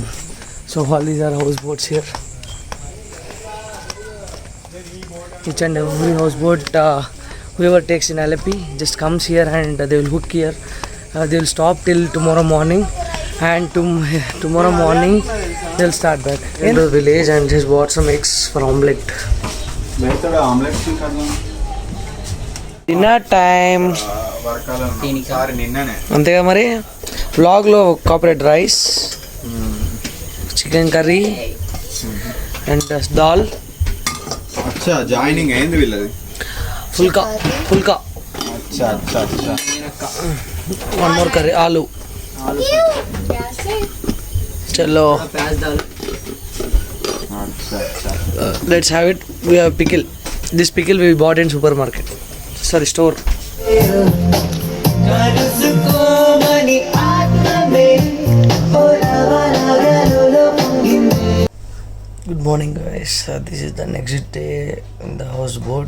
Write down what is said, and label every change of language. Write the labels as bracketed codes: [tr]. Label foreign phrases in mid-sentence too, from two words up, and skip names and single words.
[en] So all these are houseboats here. Each and every houseboat whoever takes in Alleppey just comes here and they will hook here. They will stop till tomorrow morning, and tomorrow morning they will start back in the village and just bought some eggs for omelette. Dinner time. [te] అంతేగా మరి వ్లాగ్లో కాపరేట్ రైస్, [en] chicken curry and dal. [te] अच्छा జాయినింగ్ అయింది వీళ్ళది. [hi] फुल्का अच्छा अच्छा अच्छा [en] one more curry आलू चलो [hi] अच्छा अच्छा [en] let's have it. We have pickle. This pickle we bought in supermarket, sorry store. Good morning guys, this is the next day in the houseboat.